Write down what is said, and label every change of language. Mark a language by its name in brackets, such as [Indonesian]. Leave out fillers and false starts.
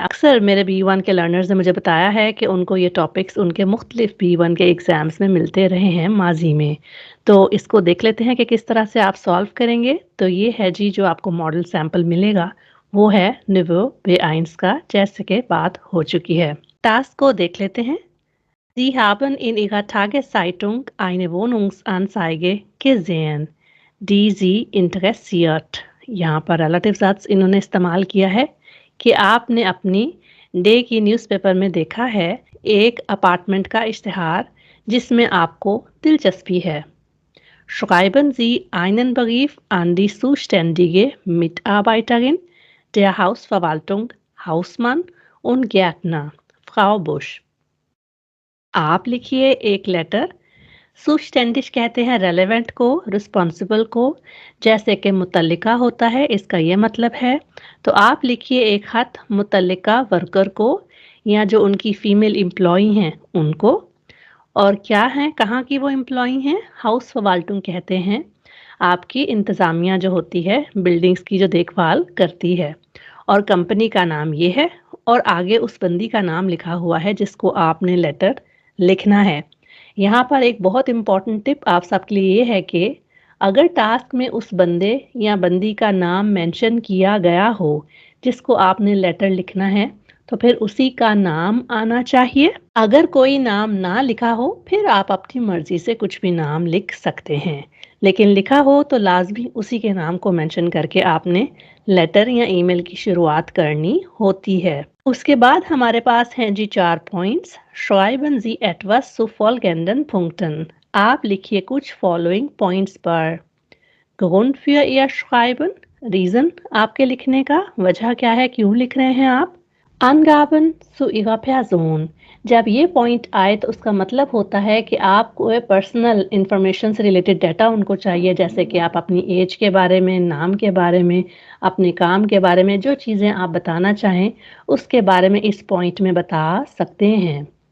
[Hindi] अक्सर मेरे B1 के लर्नर्स ने मुझे बताया है कि उनको ये टॉपिक्स उनके मुख्तलिफ B1 के एग्ज़ाम्स में मिलते रहे हैं माज़ी में। तो इसको देख लेते हैं कि किस तरह से आप सॉल्व करेंगे। तो ये है जी जो आपको मॉडल सैंपल मिलेगा, वो है निवो B1 का, जैसे कि बात हो चुकी है। टास्क को देख लेते हैं। [German] Sie haben in Ihrer Tageszeitung eine Wohnungsanzeige gesehen, die Sie interessiert। [Hindi] यहाँ पर रिलेटिव सत्स इन्होंने इस्तेमाल किया है कि आपने अपनी डे की न्यूज़पेपर में देखा है एक अपार्टमेंट का इश्तिहार जिसमें आपको दिलचस्पी है। [German] Schreiben Sie einen Brief an die zuständige Mitarbeiterin der Hausverwaltung, Hausmann und Gärtner, Frau Busch। [Hindi] आप लिखिए एक लेटर। सुस्टैंडिश कहते हैं रेलेवेंट को, रिस्पॉन्सिबल को, जैसे कि मुतल्लिका होता है, इसका ये मतलब है। तो आप लिखिए एक खत मुतल्लिका वर्कर को या जो उनकी फीमेल एम्प्लॉई हैं उनको। और क्या हैं, कहाँ की वो एम्प्लॉई हैं? हाउस वर्वाल्टुंग कहते हैं आपकी इंतज़ामिया जो होती है, बिल्डिंग्स की जो देखभाल करती है। और कंपनी का नाम ये है और आगे उस बंदी का नाम लिखा हुआ है जिसको आपने लेटर लिखना है। यहाँ पर एक बहुत इम्पोर्टेंट टिप आप सबके लिए ये है कि अगर टास्क में उस बंदे या बंदी का नाम मेंशन किया गया हो जिसको आपने लेटर लिखना है, तो फिर उसी का नाम आना चाहिए। अगर कोई नाम ना लिखा हो, फिर आप अपनी मर्ज़ी से कुछ भी नाम लिख सकते हैं, लेकिन लिखा हो तो लाज़मी उसी के नाम को मेंशन करके आपने लेटर या ईमेल की शुरुआत करनी होती है। उसके बाद हमारे पास हैं जी 4 points. [German] Schreiben Sie etwas zu folgenden Punkten। [Hindi] आप लिखिए कुछ फॉलोइंग पॉइंट्स पर। [German] Grund für Ihr Schreiben, [Hindi] reason आपके लिखने का, वजह क्या है, क्यों लिख रहे हैं आप। [German] Angaben zu Ihrer Person, [Hindi] जब ये पॉइंट आए तो उसका मतलब होता है कि आपको पर्सनल इंफॉर्मेशन से रिलेटेड डाटा उनको चाहिए, जैसे कि आप अपनी एज के बारे में, नाम के बारे में, अपने काम के बारे में, जो चीज़ें आप बताना चाहें उसके बारे में इस पॉइंट में बता सकते हैं।